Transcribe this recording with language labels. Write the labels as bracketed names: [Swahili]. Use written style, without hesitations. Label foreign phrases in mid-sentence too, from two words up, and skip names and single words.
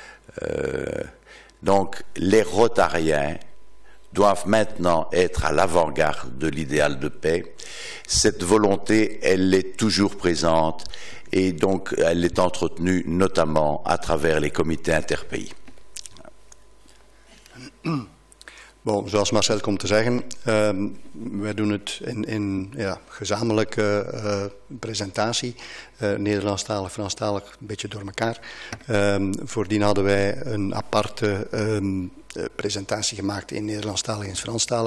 [French] Donc les Rotariens doivent maintenant être à l'avant-garde de l'idéal de paix. Cette volonté, elle est toujours présente et donc elle est entretenue notamment à travers les comités interpays. Bon, [Dutch] zoals Marcel komt te zeggen, wij doen het in gezamenlijke presentatie, Nederlandstalig, Franstalig, een beetje door elkaar. Voordien hadden wij een aparte presentatie gemaakt in Nederlandstalig en Franstalig.